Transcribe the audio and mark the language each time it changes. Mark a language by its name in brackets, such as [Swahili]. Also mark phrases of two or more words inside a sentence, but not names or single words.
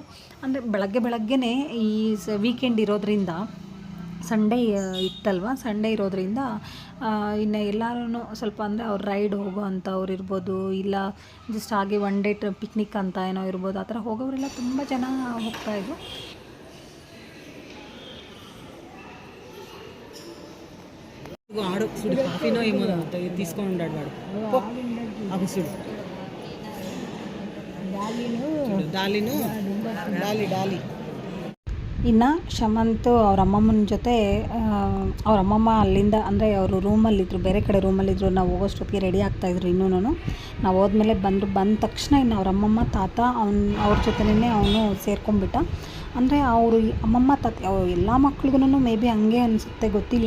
[Kannada] ಅಂದರೆ ಬೆಳಗ್ಗೆನೇ ಈ ವೀಕೆಂಡ್ ಇರೋದ್ರಿಂದ, ಸಂಡೇ ಇತ್ತಲ್ವ, ಸಂಡೇ ಇರೋದ್ರಿಂದ ಇನ್ನು ಎಲ್ಲರೂ ಸ್ವಲ್ಪ ಅಂದರೆ ಅವ್ರು ರೈಡ್ ಹೋಗೋ ಅಂಥವ್ರು ಇರ್ಬೋದು, ಇಲ್ಲ ಜಸ್ಟ್ ಹಾಗೆ [English] one day picnic [Kannada] ಅಂತ ಏನೋ ಇರ್ಬೋದು, ಆ ಥರ ಹೋಗೋರೆಲ್ಲ ತುಂಬ ಜನ ಹೋಗ್ತಾಯಿದ್ರು. [Telugu] ఆడు చూడు కాఫీనో ఏమో తీసుకొని ఉన్నాడు వాడు అవి చూడు డాలి. [Kannada] ಇನ್ನು ಶಮಂತ್ ಅವ್ರ ಅಮ್ಮಮ್ಮನ ಜೊತೆ, ಅವ್ರ ಅಮ್ಮಮ್ಮ ಅಲ್ಲಿಂದ ಅಂದರೆ ಅವರು ರೂಮಲ್ಲಿದ್ದರು, ಬೇರೆ ಕಡೆ ರೂಮಲ್ಲಿದ್ದರು. ನಾವು ಹೋಗೋಷ್ಟೊತ್ತಿಗೆ ರೆಡಿ ಆಗ್ತಾಯಿದ್ರು. ಇನ್ನೂ ನಾವು ಹೋದ್ಮೇಲೆ ಬಂದ ತಕ್ಷಣ ಇನ್ನು ಅವ್ರ ಅಮ್ಮಮ್ಮ ತಾತ ಅವ್ರ ಜೊತೆನೇ ಅವನು ಸೇರ್ಕೊಂಡ್ಬಿಟ್ಟ. ಅಂದರೆ ಅವರು ಅಮ್ಮಮ್ಮ ತಾತ ಎಲ್ಲ ಮಕ್ಳಿಗೂ [English] may be [Kannada] ಹಂಗೆ ಅನಿಸುತ್ತೆ, ಗೊತ್ತಿಲ್ಲ.